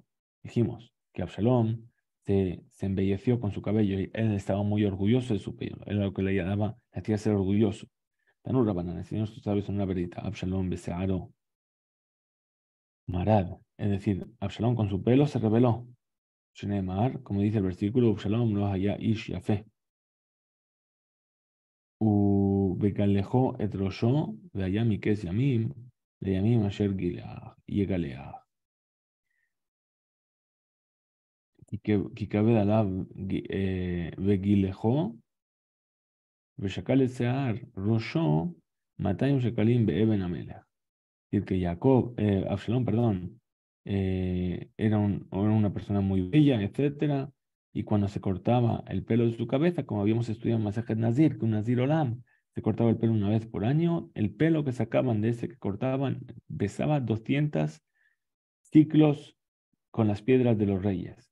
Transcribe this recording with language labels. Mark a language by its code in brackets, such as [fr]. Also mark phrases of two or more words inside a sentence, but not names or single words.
[es] Dijimos que Absalom se embelleció con su cabello y él estaba muy orgulloso de su pelo. Era lo que le llamaba, le hacía ser orgulloso. [he] Tanur Rabanan, [es] enseñamos tú sabes una verdad. [he] Absalom Besearo Marad. [es] Es decir, Absalom con su pelo se rebeló. Shenemar, como dice el versículo, [he] Absalom lo haya ish yafe. ובגלחו את ראשו, והיה מכס ימים, לימים אשר יגלח. כי כבד עליו וגילחו, ושקל את שיער ראשו 200 שקלים באבן המלך. [es] Es decir, que Jacob, Absalón, perdón, era una persona muy bella, etcétera, y cuando se cortaba el pelo de su cabeza, como habíamos estudiado en Masejet Nazir, que un [he] Nazir Olam [es] se cortaba el pelo una vez por año, el pelo que sacaban de ese que cortaban pesaba 200 ciclos con las piedras de los reyes.